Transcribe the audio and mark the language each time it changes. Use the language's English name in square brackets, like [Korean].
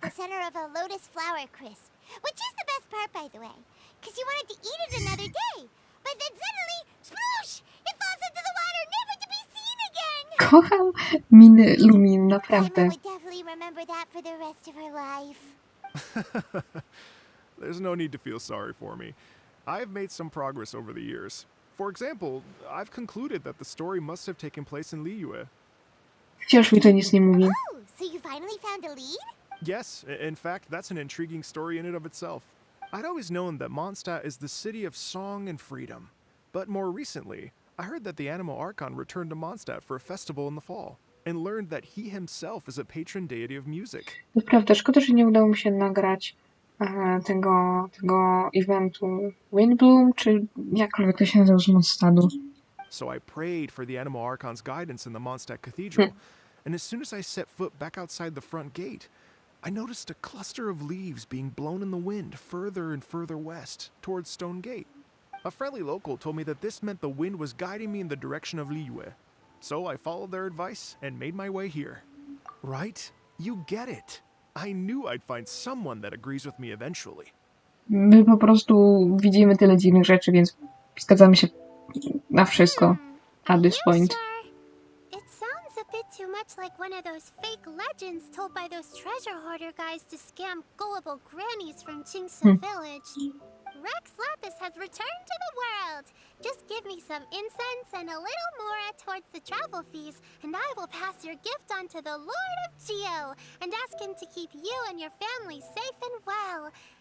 [English] at the center of a lotus flower crisp, which is the best part, by the way, because you wanted to eat it another day, but then suddenly, sploosh! It falls into the water, never to be seen again. [Polish] Kocham miny Lumin, naprawdę. [English] Paimon would definitely remember that for the rest of her life. There's no need to feel sorry for me. I've made some progress over the years. For example, I've concluded that the story must have taken place in Liyue. [Polish] Wciąż mi to nic nie mówi. [English] Oh, so you finally found a lead? Yes, in fact, that's an intriguing story in and of itself. I'd always known that Mondstadt is the city of song and freedom. But more recently, I heard that the Animal Archon returned to Mondstadt for a festival in the fall, and learned that he himself is a patron deity of music. [Polish] To prawda, szkoda, że nie udało mi się nagrać tego eventu Windbloom, czy jakkolwiek to się nazywa z Mondstadtu. [English] So I prayed for the Animal Archon's guidance in the Mondstadt Cathedral, and as soon as I set foot back outside the front gate, I noticed a cluster of leaves being blown in the wind further and further west, towards Stone Gate. A friendly local told me that this meant the wind was guiding me in the direction of Liyue. So I followed their advice and made my way here. Right? You get it. I knew I'd find someone that agrees with me eventually. [Polish] My po prostu widzimy tyle dziwnych rzeczy, więc zgadzamy się na wszystko [English] at this point. It sounds a bit too much like one of those fake legends told by those treasure hoarder guys to scam gullible grannies from Jingsa Village. Rex Lapis has returned to the world. Just give me some incense and a little more towards the travel fees, and I will pass your gift on to the Lord of Geo and ask him to keep you and your family safe and well.